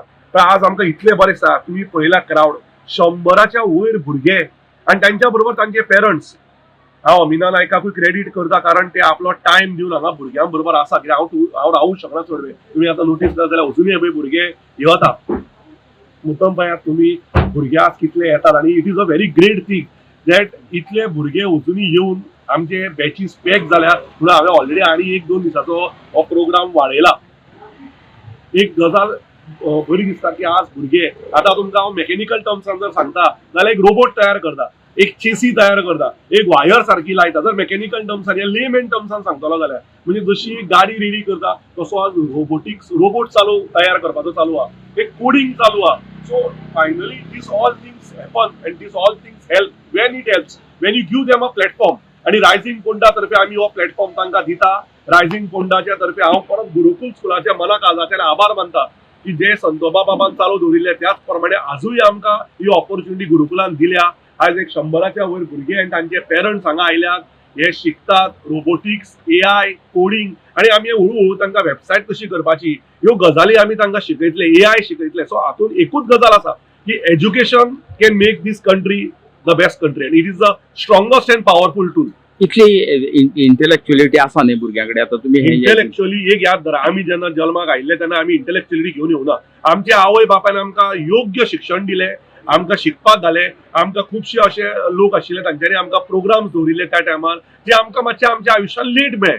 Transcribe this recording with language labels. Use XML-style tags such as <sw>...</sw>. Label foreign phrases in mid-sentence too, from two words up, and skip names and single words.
<kok>पण आज आमकां इतले बरें दिसता, तुमी पळयला क्रावड 100च्या वयर भुरगे आणि त्यांच्या बरोबर तांचे पेरंट्स. हांव अमिना नायकाकूय क्रेडीट करता कारण ते आपलो टायम दिवन हांगा भुरग्यां बरोबर आसा. कित्याक हांव रावूंक शकना चड वेळ. तुमी आतां नोटीस केला जाल्यार अजुनूय हे भुरगे येता मुद्दम पळयात तुमी भुरगे आज कितले येतात.</kok> <en>आणि it is a very great thing that</en> <kok>इतले भुरगे अजुनूय येवन आमचे बॅचीस पॅक जाल्या. म्हणून हांवें ऑलरेडी आनी 1-2 दिसाचो हो प्रोग्राम वाडयला. एक गजाल बरी दिसता की आज भुरगे आता तुमकां हांव</kok> <en>mechanical termsan</en> <kok>जर सांगता जाल्यार एक रोबोट तयार करता, एक चेसी तयार करता, एक वायर सारकी लायता. जर</kok> <en>mechanical termsan</en> <kok>या</kok> <en>layman termsan</en> <kok>सांगतलो जाल्यार म्हणजे जशी गाडी रेडी करता तसो आज रोबोट तयार करपाचो चालू आहा, एक कोडिंग चालू आहा.</kok> <en>so finally this all things happen and this all things help when it helps when you give them a platform.</en> <kok>आणि रायझिंग पोंडा तर्फे आमी हो प्लॅटफॉर्म तांकां दिता. रायझिंग पोंडाच्या तर्फे हांव परत गुरुकुल स्कुलाच्या मना काळजांतल्यान आभार मानता की जे संतोबा बाबान चालू दवरिल्ले त्याच प्रमाणे आजूय आमकां ही ऑपॉर्च्युनिटी गुरुकुलान दिल्या. आज एक 100च्या वयर भुरगे आनी तांचे पेरंट्स हांगा आयल्यात, हे शिकतात रोबोटिक्स, AI, कोडिंग. आणि आमी हळूहळू तांकां वेबसायट कशी करपाची ह्यो गजाली आमी तांकां शिकयतले, AI शिकयतले.</kok> <en>सो</en> <kok>हातून एकूच गजाल आसा की</kok> <en>education can make this country the best country and it is the strongest and powerful tool.</en> <kok>इतली इंटेलेक्च्युअलिटी आसा न्ही भुरग्यांकडे. आता तुम्ही इंटेलेक्च्युअली एक याद धरा, आमी जेन्ना जल्माक आयिल्ले तेन्ना आमी इंटेलेक्च्युअलिटी घेवन येवना. आमच्या आवय बापायन आमकां योग्य शिक्षण दिलें, आमकां शिकपाक घालें. आमकां खुबशे अशे लोक आशिल्ले तांच्यांनी आमकां प्रोग्राम्स दवरिल्ले त्या टायमार जे आमकां मातशे आमच्या आयुश्यांत लेट मेळ्ळे.</kok>